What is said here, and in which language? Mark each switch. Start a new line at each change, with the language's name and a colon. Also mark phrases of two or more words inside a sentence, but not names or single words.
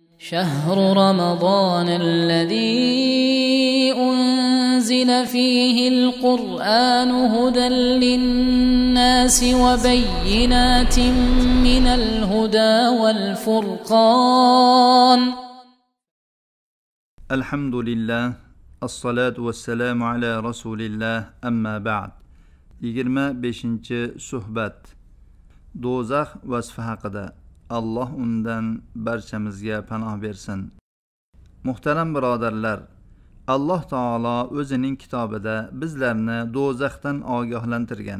Arabic: شهر رمضان الذي أنزل فيه القرآن هدى للناس وبينات من الهدى والفرقان. الحمد لله الصلاة والسلام على رسول الله أما بعد.
Uzbek: 25 suhbat. Do'zax vasfi haqida. Alloh undan barchamizga panoh bersin. Muhtaram birodarlar, Alloh taolo o'zining kitobida bizlarni do'zaxdan ogohlantirgan.